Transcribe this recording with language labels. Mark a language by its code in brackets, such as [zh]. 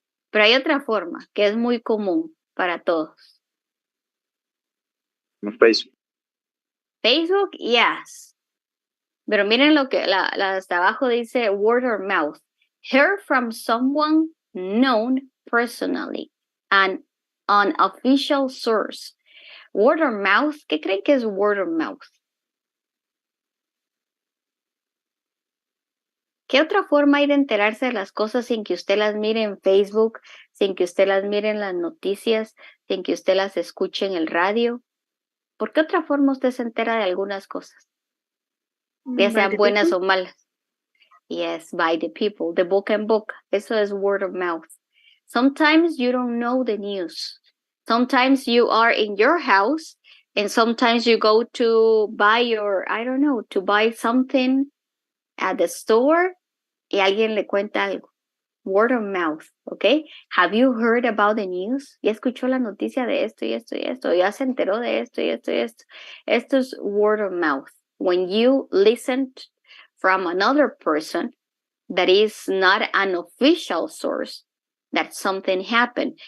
[es] Pero hay otra forma que es muy común para todos. En Facebook. [en] Facebook, yes. [es] Pero miren lo que la hasta abajo dice [en] word or mouth. Hear from someone known personally, an unofficial source. [es] Word or mouth, ¿qué creen que es [en] word or mouth? [es] ¿Qué otra forma hay de enterarse de las cosas sin que usted las mire en Facebook, sin que usted las mire en las noticias, sin que usted las escuche en el radio? ¿Por qué otra forma usted se entera de algunas cosas? Ya sean buenas o malas. [en] Yes, by the people, [es] de boca en boca. Eso es [en] word of mouth. Sometimes you don't know the news. Sometimes you are in your house and sometimes you go to buy to buy something at the store [es] y alguien le cuenta algo. [en] Word of mouth, ¿ok? Have you heard about the news? [es] ¿Ya escuchó la noticia de esto y esto y esto? ¿Ya se enteró de esto y esto y esto? Esto es [en] word of mouth. When you listen from another person that is not an official source that something happened.